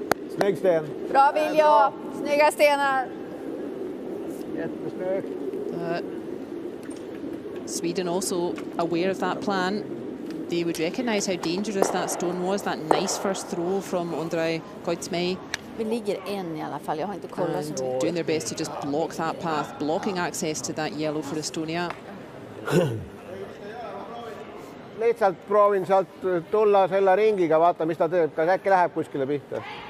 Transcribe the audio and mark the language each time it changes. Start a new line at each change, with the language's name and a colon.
Swedish: Snygg sten. Bra Vilja. Snygga stenar. Jättesnyggt.
English: Sweden also aware of that plan. They would recognise how dangerous that stone was, that nice first throw from Ondrej Koitsmäe.
Swedish: Vi ligger en i alla fall. Jag har inte kollat så
English: And
Swedish: mycket.
English: doing their best to just block that path, blocking access to that yellow for Estonia.
Estonian: Lihtsalt proovin sealt tulla selle ringiga, vaata mis ta teeb, kas äkki läheb kuskile pihta.